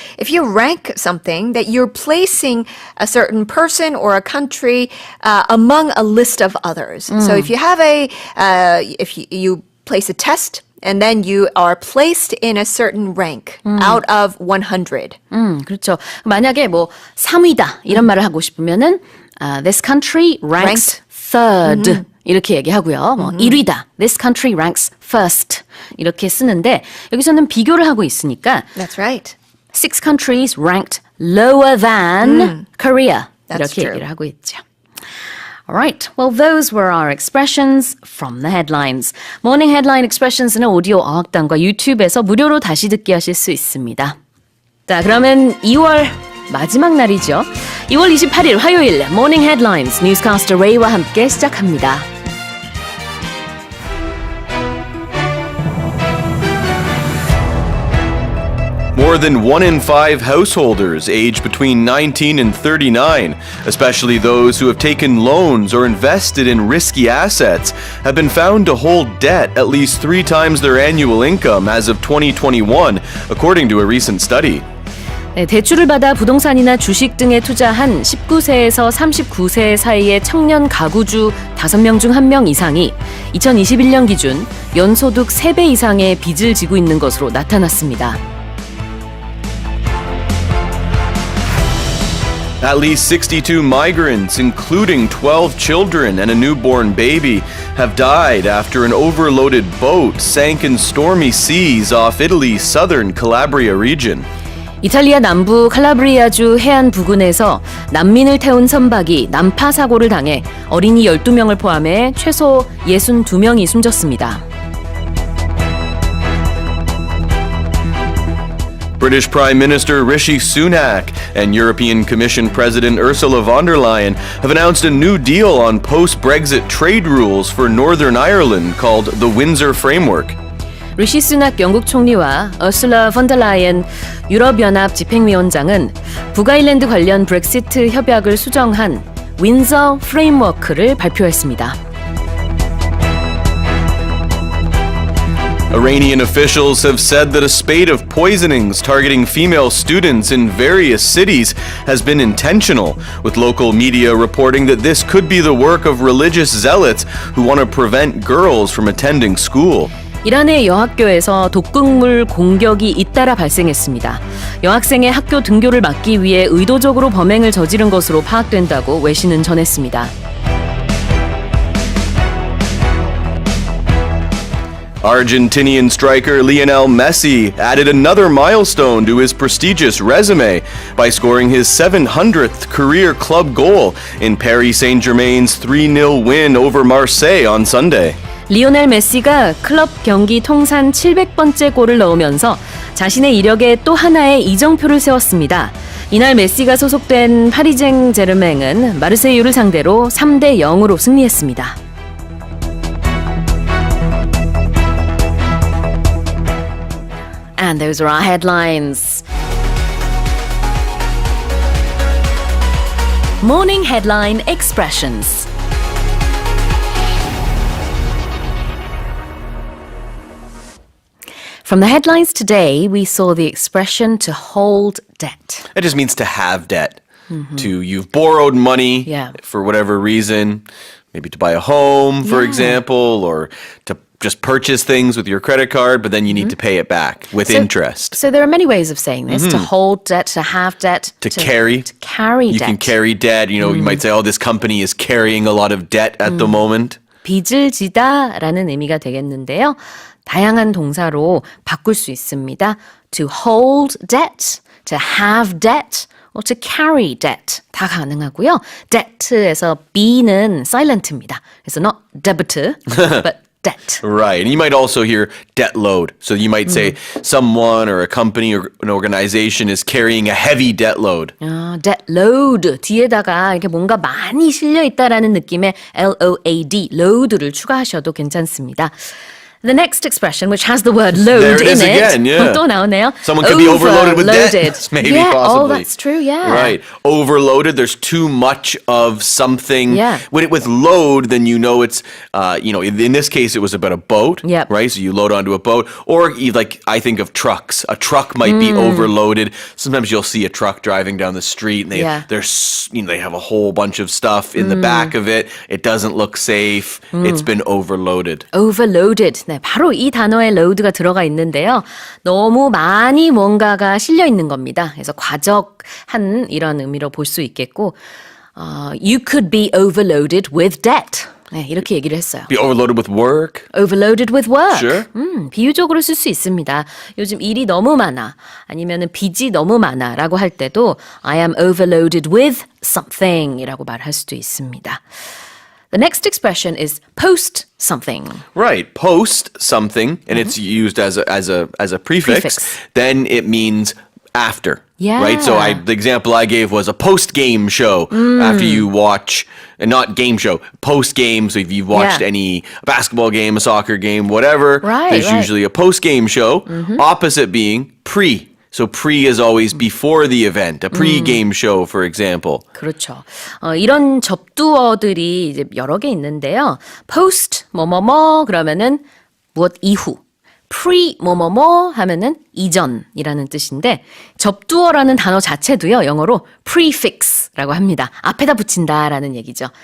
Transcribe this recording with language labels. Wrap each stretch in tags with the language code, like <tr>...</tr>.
<en>If you rank something, that you're placing a certain person or a country among a list of others. So if you have if you place a test, and then you are placed in a certain rank out of 100.</en> <ko>그렇죠. 만약에 뭐 3위다 이런 말을 하고 싶으면은</ko> <en>this country ranks third.</en> <ko>이렇게 얘기하고요. 뭐 1위다.</ko> <en>This country ranks first.</en> <ko>이렇게 쓰는데 여기서는 비교를 하고 있으니까</ko> <en>That's right. 6 countries ranked lower than Korea. That's</en> <ko>이렇게</ko> <en>true.</en> <ko>얘기를 하고 있죠.</ko> <en>Alright, well those were our expressions from the headlines.</en> <ko>Morning Headline Expressions는 오디오 어학당과 유튜브에서 무료로 다시 듣기 하실 수 있습니다. 자, 그러면 2월 마지막 날이죠. 2월 28일 화요일 Morning Headlines 뉴스캐스터 레이와 함께 시작합니다.</ko> <en>More than 1 in 5 householders aged between 19 and 39, especially those who have taken loans or invested in risky assets, have been found to hold debt at least 3 times their annual income as of 2021, according to a recent study.</en> <ko>네, 대출을 받아 부동산이나 주식 등에 투자한 19세에서 39세 사이의 청년 가구주 5명 중 1명 이상이 2021년 기준 연소득 3배 이상의 빚을 지고 있는 것으로 나타났습니다.</ko> <en>At least 62 migrants, including 12 children and a newborn baby, have died after an overloaded boat sank in stormy seas off Italy's southern Calabria region.</en> <ko>이탈리아 남부 칼라브리아주 해안 부근에서 난민을 태운 선박이 난파 사고를 당해 어린이 12명을 포함해 최소 62명이 숨졌습니다.</ko> <en>British Prime Minister Rishi Sunak and European Commission President Ursula von der Leyen have announced a new deal on post-Brexit trade rules for Northern Ireland called the Windsor Framework.</en> <ko>리시 수낙 영국 총리와 어슬라 fonder라이엔 유럽연합 집행위원장은 북아일랜드 관련 브렉시트 협약을 수정한 윈서 프레임워크를 발표했습니다.</ko> <en>Iranian officials have said that a spate of poisonings targeting female students in various cities has been intentional, with local media reporting that this could be the work of religious zealots who want to prevent girls from attending school.</en> <ko>이란의 여학교에서 독극물 공격이 잇따라 발생했습니다. 여학생의 학교 등교를 막기 위해 의도적으로 범행을 저지른 것으로 파악된다고 외신은 전했습니다.</ko> <en>Argentinian striker Lionel Messi added another milestone to his prestigious resume by scoring his 700th career club goal in Paris Saint-Germain's 3-0 win over Marseille on Sunday.</en> <ko>리오넬 메시가 클럽 경기 통산 700번째 골을 넣으면서 자신의 이력에 또 하나의 이정표를 세웠습니다. 이날 메시가 소속된 파리 쟁제르맹은 마르세유를 상대로 3대 0으로 승리했습니다.</ko> <en>And those are our headlines. Morning Headline Expressions. From the headlines today, we saw the expression to hold debt. It just means to have debt. You've borrowed money Yeah. for whatever reason, maybe to buy a home, for example, or to just purchase things with your credit card, but then you need to pay it back with interest. So there are many ways of saying this. To hold debt, to have debt. To carry. To carry You debt. can carry debt. You know, you might say, oh, this company is carrying a lot of debt at the moment.</en> <ko>빚을 지다라는 의미가 되겠는데요. 다양한 동사로 바꿀 수 있습니다.</ko> <en>To hold debt, to have debt, or to carry debt</en> <ko>다 가능하고요. debt에서 B는 silent입니다. 그래서</ko> <en>not debit, but debt. Right. And you might also hear debt load. So you might say someone or a company or an organization is carrying a heavy debt load.</en> <ko>debt load 뒤에다가 이렇게 뭔가 많이 실려 있다라는 느낌의 LOAD, load를 추가하셔도 괜찮습니다.</ko> <en>The next expression, which has the word load There it in is it, again, yeah.</en> <ko>또 나오네요.</ko> <en>Someone could be overloaded with debt, maybe, yeah, possibly. Oh, that's true, yeah. Right. Overloaded, there's too much of something. Yeah. With load, then you know it's, in this case, it was about a boat, Yep. right? So you load onto a boat. Or like, I think of trucks. A truck might be overloaded. Sometimes you'll see a truck driving down the street and they have a whole bunch of stuff in the back of it. It doesn't look safe. It's been overloaded. Overloaded.</en> <ko>네, 바로 이 단어에 load가 들어가 있는데요. 너무 많이 뭔가가 실려 있는 겁니다. 그래서 과적한 이런 의미로 볼 수 있겠고,</ko> <en>you could be overloaded with debt.</en> <ko>네, 이렇게 얘기를 했어요.</ko> <en>Be overloaded with work. Overloaded with work. Sure.</en> <ko>비유적으로 쓸 수 있습니다. 요즘 일이 너무 많아. 아니면은 빚이 너무 많아. 라고 할 때도</ko> <en>I am overloaded with something</en> <ko>이라고 말할 수도 있습니다.</ko> <en>The next expression is post something. Right, post something, and it's used as a prefix. Then it means after. Yeah. Right. So the example I gave was a post game show after you watch, and not game show, post game. So if you've watched any basketball game, a soccer game, whatever, there's usually a post game show. Opposite being pre. So pre is always before the event, a pre-game show, for example.</en> <ko>그렇죠. 이런 접두어들이 이제 여러 개 있는데요. post 뭐뭐뭐 그러면은 무엇 이후. pre 뭐뭐뭐 하면은 이전이라는 뜻인데 접두어라는 단어 자체도요. 영어로 prefix라고 합니다. 앞에다 붙인다라는 얘기죠.</ko>